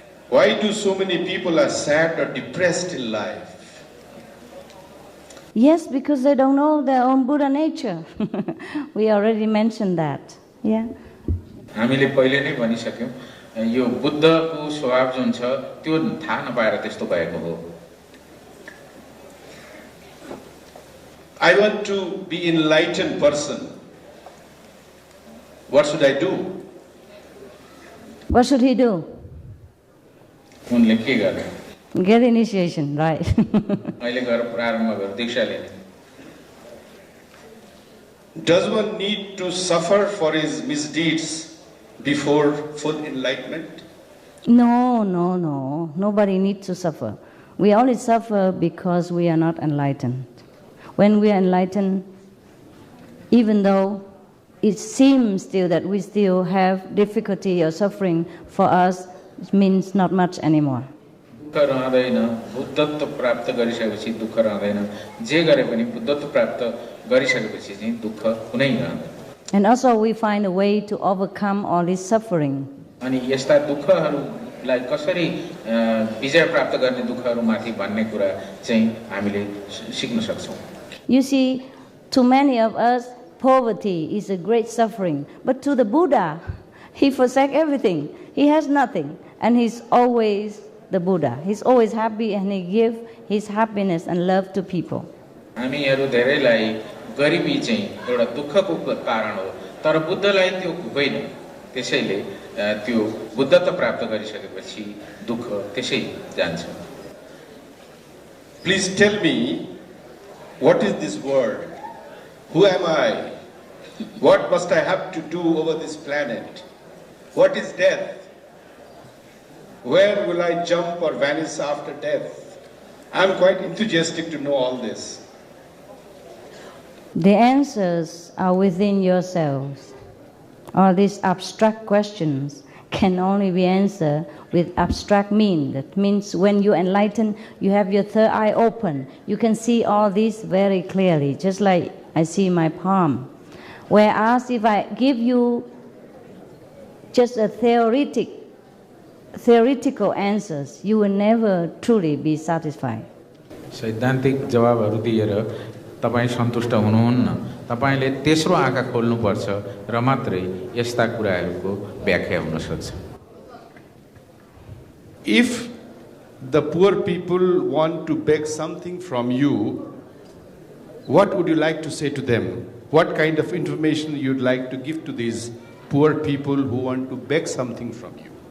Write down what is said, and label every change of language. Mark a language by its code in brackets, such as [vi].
[en] Why do so many people are sad or depressed in life? Yes, because they don't know their own Buddha nature. We already mentioned that. Yeah. [ne] हामीले पहिले नै भनिसक्यौं, यो बुद्धको स्वभाव जुन छ त्यो थाहा नपाएर त्यस्तो भएको हो। [en] I want to be enlightened person. What should I do? What should he do? [ne] उनले के गर्ने? [en] Get initiation, right? [ne] अहिले गएर प्रारम्भ गर दीक्षा लिने। [en] Does one need to suffer for his misdeeds before full enlightenment? No. Nobody needs to suffer. We only suffer because we are not enlightened. When we are enlightened, even though it seems still that we still have difficulty or suffering, for us it means not much anymore. [ne] दुःख रहँदैन, बुद्धत्व प्राप्त गरिसकेपछि दुःख रहँदैन, जे गरे पनि बुद्धत्व प्राप्त गरिसकेपछि चाहिँ दुःख कुनै रहँदैन। [en] And also we find a way to overcome all this suffering. [ne] अनि यस्ता दुःखहरूलाई कसरी विजय प्राप्त गर्ने दुःखहरूमाथि भन्ने कुरा चाहिँ हामीले सिक्न सक्छौं। [en] You see, to many of us, poverty is a great suffering. But to the Buddha, he forsake everything. He has nothing. And he's always the Buddha. He's always happy and he gives his happiness and love to people. [ne] हामीहरू धेरैलाई गरिबी चाहिँ एउटा दुःखको कारण हो, तर बुद्धलाई त्यो होइन। त्यसैले त्यो बुद्धत्व प्राप्त गरिसकेपछि दुःख त्यसै जान्छ। [en] Please tell me, what is this word Who am I? What must I have to do over this planet? What is death? Where will I jump or vanish after death? I'm quite enthusiastic to know all this. The answers are within yourselves. All these abstract questions can only be answered with abstract means. That means when you enlighten, you have your third eye open. You can see all this very clearly, just like I see my palm. Whereas if I give you just a theoretical answers, you will never truly be satisfied. [ne] सैद्धान्तिक जवाबहरू दिएर तपाईँ सन्तुष्ट हुनुहुन्न। तपाईले तेस्रो आँखा खोल्नुपर्छ र मात्रै यस्ता कुराहरूको व्याख्या हुन सक्छ। [en] If the poor people want to beg something from you, what would you like to say to them? What kind of information you'd like to give to these poor people who want to beg something from you?